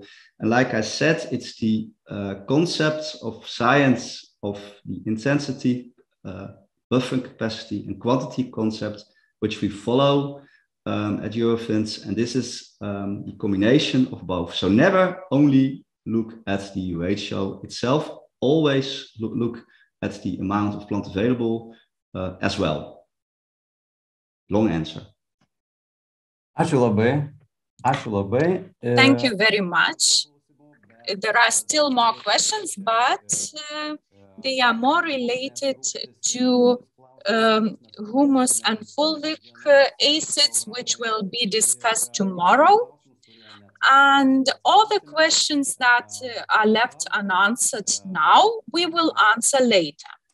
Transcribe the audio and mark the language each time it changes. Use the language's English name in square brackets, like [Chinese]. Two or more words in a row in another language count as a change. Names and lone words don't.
[English] And like I said, it's the concept of science of the intensity, buffering capacity, and quantity concept, which we follow at Eurofins, and this is the combination of both. So never only look at the ratio itself, always look at the amount of plant available as well. Long answer. [Lithuanian] Ačiū labai. Ačiū labai. [English] Thank you very much. There are still more questions, but they are more related to humus and fulvic acids, which will be discussed tomorrow. And all the questions that are left unanswered now, we will answer later.